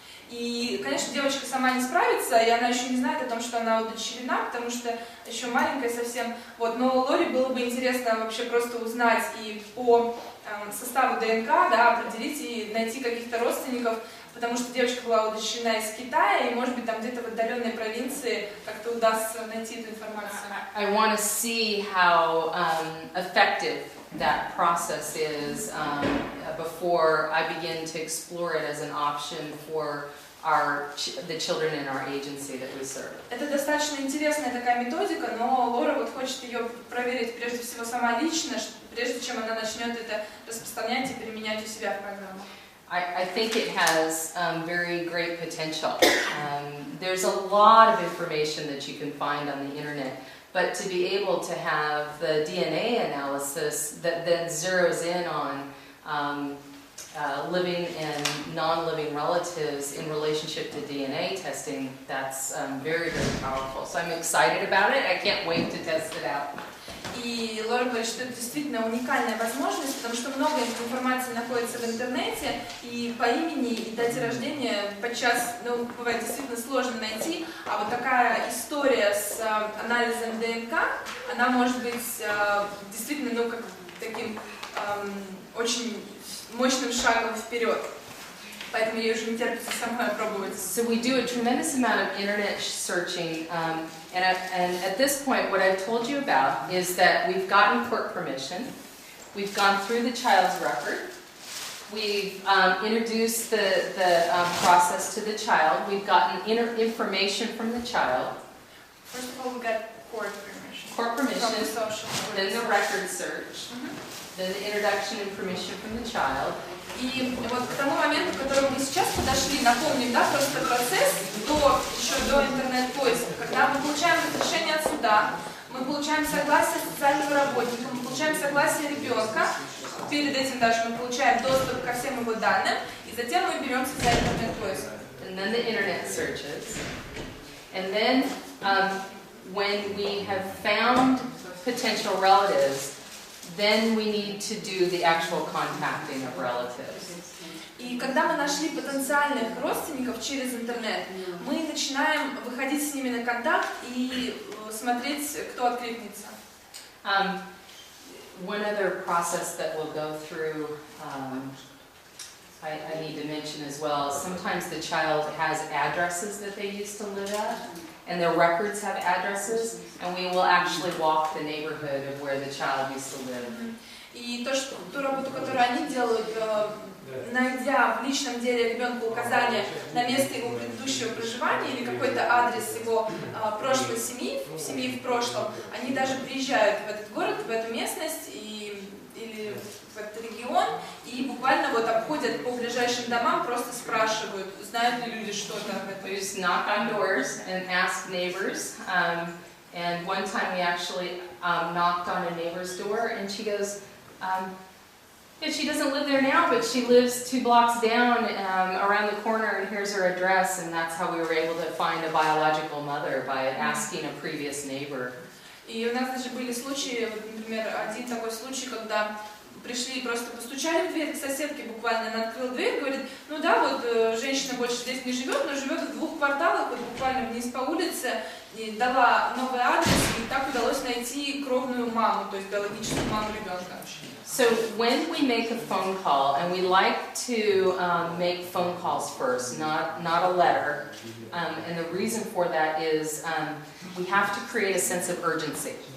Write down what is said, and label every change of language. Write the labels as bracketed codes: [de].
[ru] И, конечно, девочка сама не справится, и она еще не знает о том, что она удочерена, потому что еще маленькая совсем. Вот. Но Лоре было бы интересно вообще просто узнать и по составу ДНК, да, определить и найти каких-то родственников, потому что девочка была удочерена из Китая, и, может быть, там где-то в отдаленной провинции как-то удастся найти эту информацию. [en] I want to see how effective that process is before I begin to explore it as an option for the children in our agency that we serve. [ru] Это достаточно интересная такая методика, но Лора вот хочет ее проверить прежде всего сама лично, прежде чем она начнет это распространять и применять у себя в программу. [en] I think it has very great potential. There's a lot of information that you can find on the internet, but to be able to have the DNA analysis that then zeroes in on living and non-living relatives in relationship to DNA testing, that's very, very powerful. So I'm excited about it. I can't wait to test it out. [ru] И Лора говорит, что это действительно уникальная возможность, потому что много информации находится в интернете, и по имени и дате рождения подчас, ну, бывает действительно сложно найти, а вот такая история с анализом ДНК, она может быть действительно, ну, как таким очень мощным шагом вперед. Поэтому я уже не терпится самой опробовать. [en] So we do a tremendous amount of internet searching, and at this point what I've told you about is that we've gotten court permission, we've gone through the child's record, we've introduced the process to the child, we've gotten information from the child. First of all, we got court permission. Court permission, From the social then the record search, then the introduction and permission from the child. [ru] И вот к тому моменту, к которому мы сейчас подошли, напомним, да, просто процесс еще до интернет-поиска, когда мы получаем разрешение от суда, мы получаем согласие социального работника, мы получаем согласие ребенка, перед этим даже мы получаем доступ ко всем его данным, и затем мы беремся за интернет-поиск. [en] And then the internet searches. And then when we have found potential relatives, then we need to do the actual contacting of relatives. [ru] И когда мы нашли потенциальных родственников через интернет, мы начинаем выходить с ними на контакт и смотреть, кто откликнется. [en] One other process that we'll go through, I need to mention as well, sometimes the child has addresses that they used to live at, and their records have addresses, and we will actually walk the neighborhood of where the child used to live. [ru] И ту работу, которую они делают, найдя в личном деле ребенку указания на место его предыдущего проживания или какой-то адрес его прошлой семьи в прошлом, они даже приезжают в этот город, в эту местность или в этот регион и буквально вот обходят по ближайшим домам, просто спрашивают, знают ли люди что-то об этом. [en] We just knock on doors and ask neighbors. And one time we actually knocked on a neighbor's door, and she goes, yeah, she doesn't live there now, but she lives 2 blocks down around the corner, and here's her address, and that's how we were able to find a biological mother, by asking a previous neighbor. [ru] И у нас даже были случаи, вот, например, один такой случай, когда пришли, просто постучали в дверь к соседке буквально, она открыла дверь, говорит, ну да, вот женщина больше здесь не живет, но живет в 2 кварталах, вот буквально вниз по улице, и дала новый адрес, и так удалось найти кровную маму, то есть биологическую маму ребенка. [en] So when we make a phone call, and we like to make phone calls first, not a letter, and the reason for that is we have to create a sense of urgency.